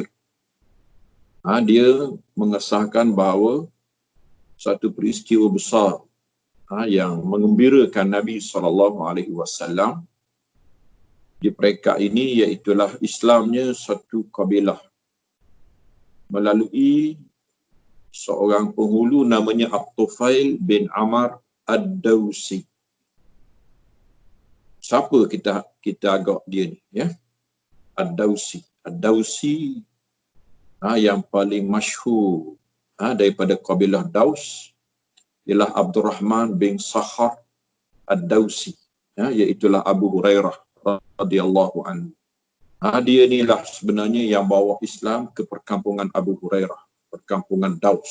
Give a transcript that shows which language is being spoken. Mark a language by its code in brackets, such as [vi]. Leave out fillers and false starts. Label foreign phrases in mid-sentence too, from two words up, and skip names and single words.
[ms] Dia mengesahkan bahawa satu peristiwa besar yang mengembirakan Nabi SAW di mereka ini, iaitulah Islamnya satu kabilah melalui seorang penghulu namanya At-Tufail bin Amr ad-Dawsi. Siapa kita agak dia ni, ya? Ad-Dawsi. Ad-Dawsi yang paling masyhur daripada kabilah Daus ialah Abdurrahman bin Sakhar ad-Dawsi, iaitulah Abu Hurairah [ar] رضي الله عنه. [ms] Dia inilah sebenarnya yang bawa Islam ke perkampungan Abu Hurairah, perkampungan Daus.